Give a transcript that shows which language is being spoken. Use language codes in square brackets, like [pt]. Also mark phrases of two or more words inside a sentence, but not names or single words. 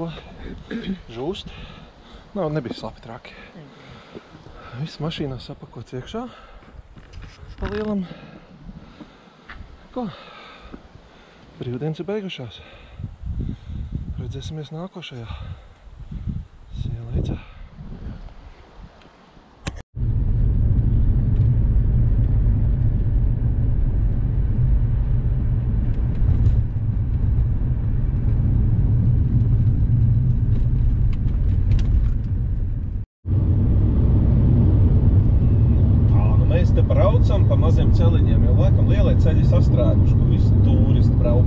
[lv] Žūst. Nebija slapi traki. Viss mašīnā sapakots iekšā. Pa lielam. Ko? Brīvdienas ir beigušās. Redzēsimies nākošajā. [en] See you later. [lv] Braucam pa maziem celiņiem, jo laikam lielie ceļi sastrēguši, kur visi tūristi braukā.